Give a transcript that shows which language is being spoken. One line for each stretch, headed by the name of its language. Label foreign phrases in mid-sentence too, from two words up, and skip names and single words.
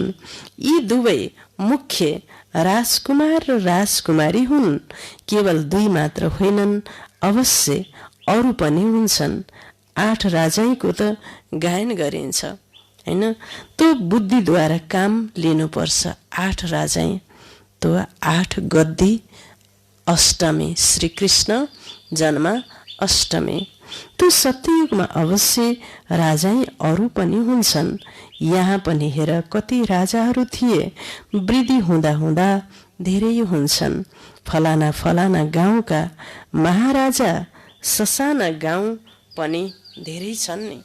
Nepali: यी दुवै मुख्य राजकुमार र राजकुमारी हुन्। केवल 2 मात्र होइनन्, अवश्य अरू पनि हुन्छन्। 8 राजाईको त गायन गरिन्छ हैन। त्यो बुद्धिद्वारा काम लिनुपर्छ। 8 राजाई तो 8 गद्दी अष्टमी, श्री कृष्ण जन्म अष्टमी। त्यो सत्ययुगमा अवश्य राजाई अरू पनि हुन्छन्। यहाँ पनि हेर कति राजाहरू थिए। वृद्धि हुँदा हुँदा धेरै हुन्छन्। फलाना फलाना गाउँका महाराजा ससाना गाउँ पनि धेरै छन् नि।